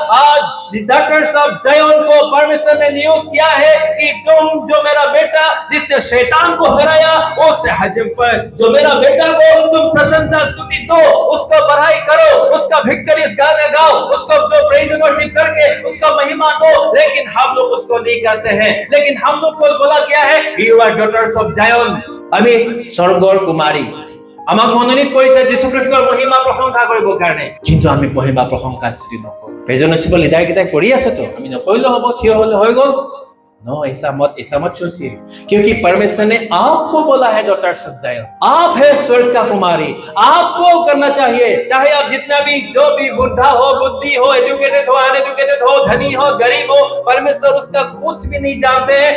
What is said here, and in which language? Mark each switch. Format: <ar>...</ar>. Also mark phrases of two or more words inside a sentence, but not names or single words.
<hi>आज डॉटर्स ऑफ जायन को परमेश्वर ने नियुक्त किया है कि तुम जो मेरा बेटा जिसने शैतान को हराया, उस जो मेरा बेटा को तुम प्रशंसा स्तुति दो, उसका बढ़ाई करो, उसका विक्टोरियस गाना गाओ, उसको जो</hi> <en>praise and worship</en> <hi>करके उसका महिमा दो। लेकिन हम लोग उसको नहीं करते हैं, लेकिन हम लोग को बोला गया है</hi> <en>you are Daughters of Zion.</en> <as>আমি স্বর্গৰ কুমাৰী, আমাক মনোনীত কৰিছে যীশু খ্ৰীষ্টৰ মহিমা প্ৰশংসা কৰিব কাৰণে, কিন্তু আমি মহিমা প্ৰশংসা স্তुति নকৰো।</as> <en>presentable leader</en> <as>কেইটাই কৰি আছে তো, আমি নকৰিলে হ'ব, থিয় হলে হৈ গ'ল।</as> <hi>नो, ऐसा मत सोचिए, क्योंकि परमेश्वर ने आपको बोला है डॉटर्स ऑफ जायन, आप है स्वर्ग का कुमारी, आपको करना चाहिए। चाहे आप जितना भी जो भी बुद्धा हो, बुद्धि हो, एजुकेटेड हो, अनएजुकेटेड हो, धनी हो, गरीब हो, परमेश्वर उसका कुछ भी नहीं जानते हैं।</hi>